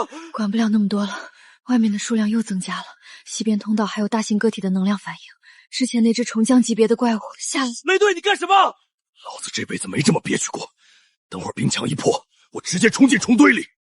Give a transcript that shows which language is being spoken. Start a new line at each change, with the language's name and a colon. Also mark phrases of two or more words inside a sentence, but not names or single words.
Chinese: 管不了那麼多了，外面的數量又增加了，西邊通道還有大型個體的能量反應。之前那隻蟲將級別的怪物嚇了。雷隊，你幹什麼？老子這輩子沒這麼憋屈過。等會兒冰牆一破，我直接衝進蟲堆裡。